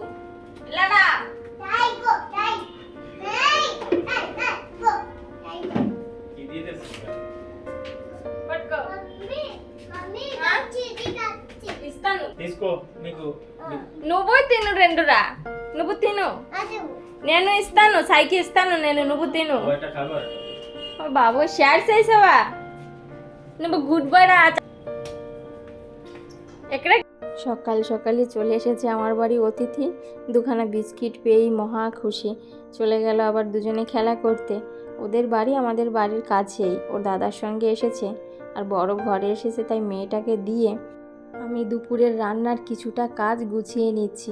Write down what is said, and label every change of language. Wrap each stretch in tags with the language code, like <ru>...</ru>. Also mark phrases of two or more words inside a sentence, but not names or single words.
<te>ఇలారా ఇస్తాను, తీసుకో. నీకు నువ్వు తిను, రెండురా నువ్వు తిను, నేను ఇస్తాను, సైకి ఇస్తాను నేను, నువ్వు తిను. బాబు షేర్ చేసావా నువ్వు?</te> <en>good boy</en> <te>రా.</te> <bn>ఎక్కడ সকাল সকালই চলে এসেছে আমার বাড়ি অতিথি। দুখানা বিস্কিট পেয়েই মহা খুশি। চলে গেল আবার দুজনে খেলা করতে। ওদের বাড়ি আমাদের বাড়ির কাছেই, ওর দাদার সঙ্গে এসেছে, আর বড় ঘরে এসেছে, তাই মেয়েটাকে দিয়ে আমি দুপুরের রান্নার কিছুটা কাজ গুছিয়ে নিচ্ছি।</bn>